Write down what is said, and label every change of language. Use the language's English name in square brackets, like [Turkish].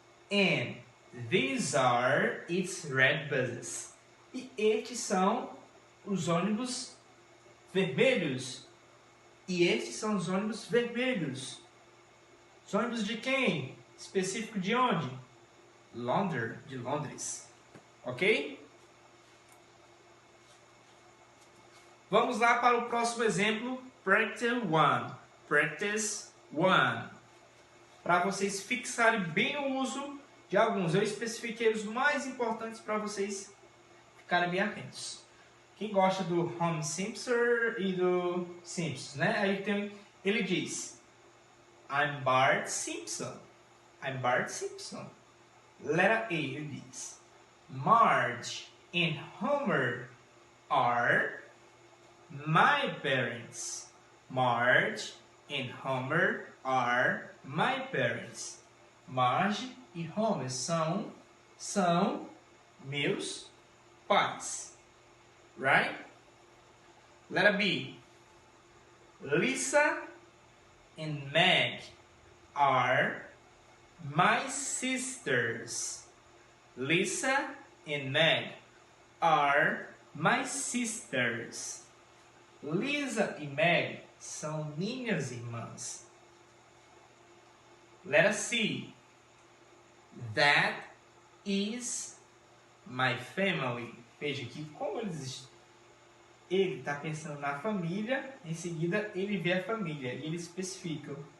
[English] And these are its red buses. [Portuguese] E estes são os ônibus vermelhos. E estes são os ônibus vermelhos. Os ônibus de quem? Específico de onde? London, de Londres. Ok? Vamos lá para o próximo exemplo. [English] Practice 1. [Portuguese] Para vocês fixarem bem o uso de alguns. Eu especifiquei os mais importantes para vocês ficarem bem atentos. Quem gosta do Homer Simpson e do Simpsons, né? Aí ele diz: [English] I'm Bart Simpson. I'm Bart Simpson. [Portuguese] Letra E diz: [English] Marge and Homer are my parents. Marge and Homer are my parents. [Portuguese] Marge e Homer são meus pais. [English] Right? Letter B. Lisa and Meg are my sisters. Lisa and Meg are my sisters. [Portuguese] Lisa e Meg são minhas irmãs. [English] Letter C. That is my family. [Portuguese] Veja que como ele está pensando na família, em seguida ele vê a família e ele especifica.